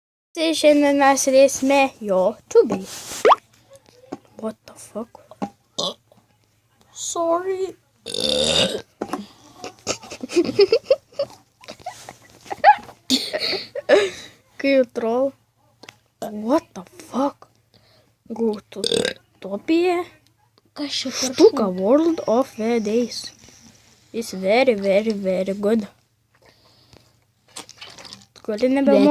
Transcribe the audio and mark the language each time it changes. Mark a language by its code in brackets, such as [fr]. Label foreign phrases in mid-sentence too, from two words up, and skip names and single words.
[lt] Tai šiandien mes rėsime YouTube. [en] What the fuck? Sorry. [lt] Kaip troll. [en] What the fuck? Go to Utopia. [lt] Kas čia per [en] Štuka World of Days. It's very good. [lt] Gali nebemok.